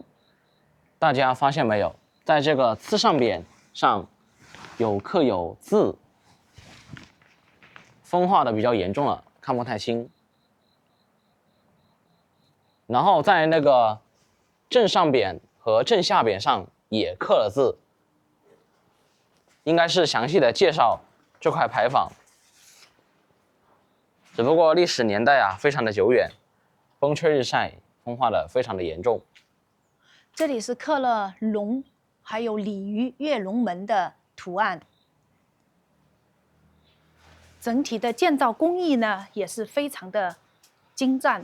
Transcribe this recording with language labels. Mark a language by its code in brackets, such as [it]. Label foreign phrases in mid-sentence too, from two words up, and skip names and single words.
[zh] 大家發現沒有，在這個刺上匾上有刻有字，風化的比較嚴重了，看不太清。然後在那个正上匾和正下匾上也刻了字，应该是详細的介紹這塊牌坊。只不過歷史年代啊非常的久遠，風吹日曬，風化的非常的嚴重。這裡是刻了龍，還有鯉魚躍龍門的圖案。整體的建造工藝呢也是非常的精湛。